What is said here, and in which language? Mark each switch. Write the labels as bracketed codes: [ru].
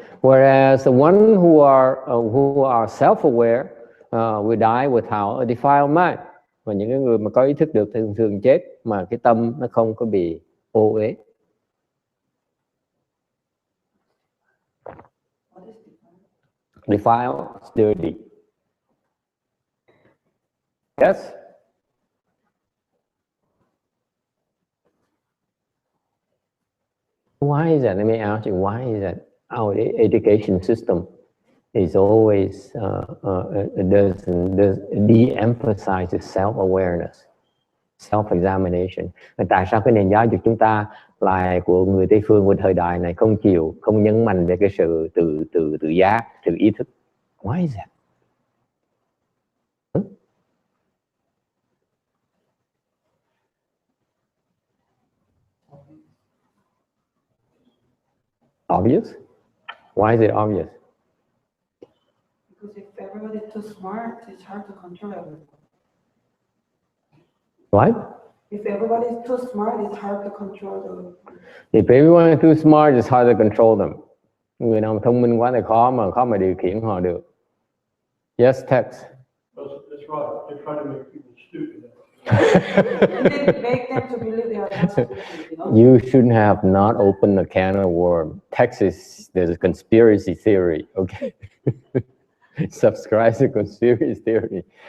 [en] Whereas the one who are self-aware will die without a defiled mind. [vi] Và những cái người mà có ý thức được thì thường chết mà cái tâm nó không có bị ô uế. [en] Defiled, dirty. Yes? Why is that? Let me ask you, why is that our education system is always does de-emphasize self-awareness, self-examination? [vi] Tại sao cái nền giáo dục chúng ta lại của người Tây phương của thời đại này không chịu, không nhấn mạnh về cái sự tự giác, sự ý thức. [en] Why is that? Obvious? Why is it obvious? Because if everybody's too smart, it's hard to control everyone. What? If everybody's too smart, it's hard to control them. If everyone is too smart, it's hard to control them. [vi] Người nào thông minh quá thì khó mà điều khiển họ được. [en] Yes, Tex. That's right. They try to make people stupid. And then make them to believe they are not stupid, you know? You shouldn't have not opened a can of worms. Texas, there's a conspiracy theory, okay? Subscribe to conspiracy theory.